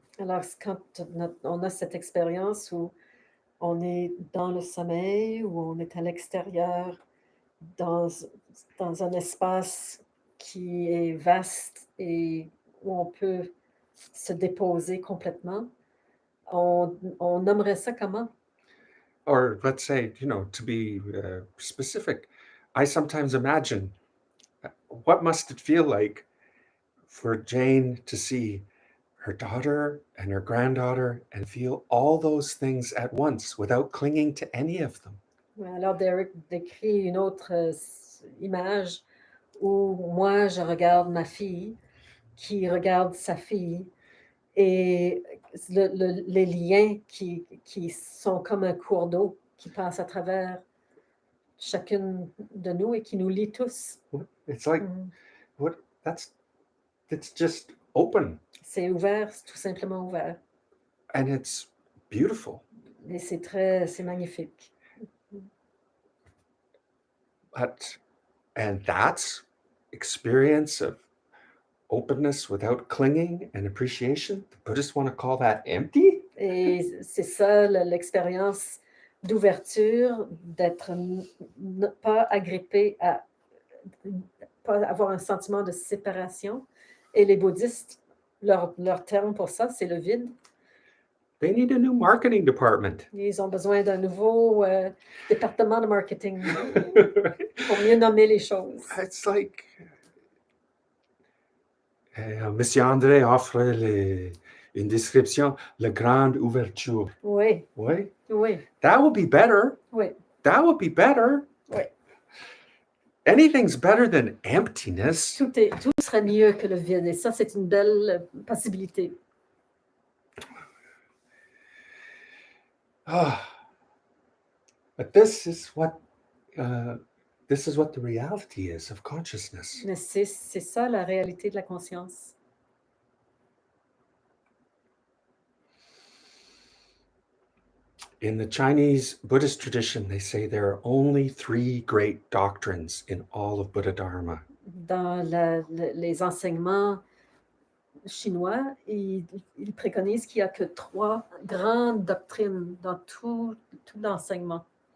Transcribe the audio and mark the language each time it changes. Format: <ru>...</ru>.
<fr>Alors, quand on a cette expérience où on est dans le sommeil, où on est à l'extérieur, dans un espace qui est vaste et où on peut se déposer complètement, on nommerait ça comment?</fr> <en>Or let's say, to be specific, I sometimes imagine what must it feel like for Jane to see her daughter and her granddaughter and feel all those things at once without clinging to any of them.</en> <fr>Alors, Derek décrit une autre image où moi, je regarde ma fille qui regarde sa fille et les liens qui sont comme un cours d'eau qui passe à travers chacune de nous et qui nous lie tous.</fr> <en>It's like, it's just open.</en> <fr>C'est ouvert, c'est tout simplement ouvert.</fr> <en>And it's beautiful.</en> <fr>Et c'est magnifique.</fr> <en>And that's experience of openness without clinging and appreciation. The Buddhists want to call that empty.</en> <fr>Et c'est ça l'expérience d'ouverture, d'être pas agrippé à pas avoir un sentiment de séparation. Et les bouddhistes, leur terme pour ça, c'est le vide.</fr> <en>They need a new marketing department.</en> <fr>Ils ont besoin d'un nouveau département de marketing. pour mieux nommer les choses.</fr> <en>It's like</en> <fr>MrAndre offre une description, la Grande Ouverture. Oui, Oui. oui,</fr> <en>That would be better.</en> <fr>oui,</fr> <en>That would be better.</en> <fr>oui.</fr> <en>Anything's better than emptiness.</en> <fr>Tout serait mieux que le vide. Et ça, c'est une belle possibilité.</fr> <en>But this is what the reality is of consciousness.</en> <fr>Mais c'est ça la réalité de la conscience.</fr> <en>In the Chinese Buddhist tradition, they say there are only 3 great doctrines in all of Buddha Dharma.</en> <fr>Dans les enseignements chinois, ils préconisent qu'il n'y a que 3 grandes doctrines dans tout l'enseignement.</fr>